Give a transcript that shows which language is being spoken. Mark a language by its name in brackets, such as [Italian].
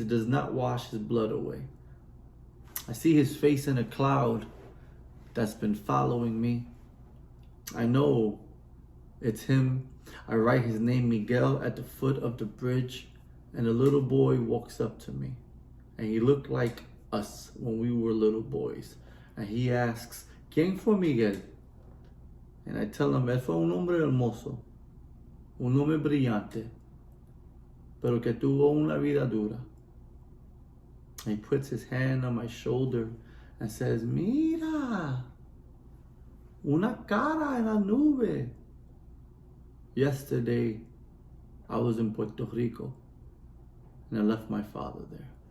[English] It does not wash his blood away. I see his face in a cloud that's been following me. I know it's him. I write his name Miguel at the foot of the bridge, and a little boy walks up to me. And he looked like us when we were little boys. And he asks, [Spanish] ¿Quién fue Miguel? [English] And I tell him, [Spanish] él fue un hombre hermoso, un hombre brillante, pero que tuvo una vida dura. [English] And he puts his hand on my shoulder and says, [Spanish] Mira, una cara en la nube. [English] Yesterday, I was in Puerto Rico, and I left my father there.